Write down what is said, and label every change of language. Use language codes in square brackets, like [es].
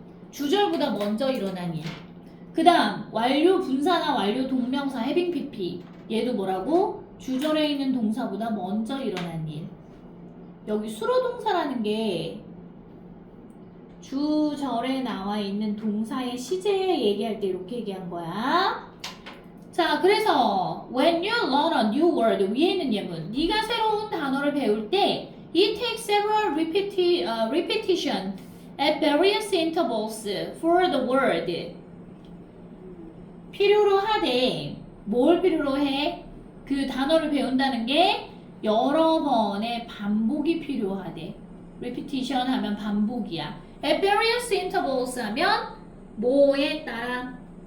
[ko] 주절보다 먼저 일어난 일. 그 다음 완료 분사나 완료 동명사 [en] having pp. [ko] 얘도 뭐라고? 주절에 있는 동사보다 먼저 일어난 일. 여기 수로동사라는 게 주절에 나와 있는 동사의 시제 얘기할 때 이렇게 얘기한 거야. 자, 그래서 [en] when you learn a new word, [ko] 위에 있는 예문, 네가 새로운 단어를 배울 때 [en] it takes several repetition at various intervals for the word. [ko] 필요로 하되, 뭘 필요로 해? 그 단어를 배운다는 게 여러 번의 반복이 필요하대. repetition 하면 반복이야. [en] at various intervals [ko] 하면 뭐에 따라?